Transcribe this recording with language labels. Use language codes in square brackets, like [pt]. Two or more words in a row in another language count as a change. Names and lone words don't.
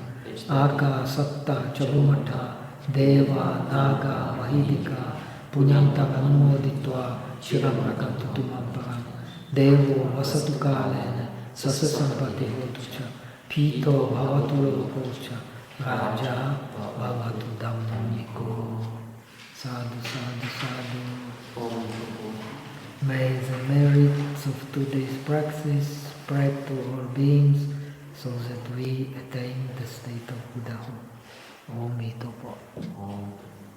[pi] Aka satta chabumata deva naga mahidika punyanta anumoditva chiramrakantu tumamparam. Devo vasatu kalena sasa sampati hotucha, pito bhavatu lokocha, raja bhavatu dhammiko. Sadhu, sadhu, sadhu. [en] May the merits of today's practice spread to all beings so that we attain the state of Buddhahood. [zh] Om Mito Po.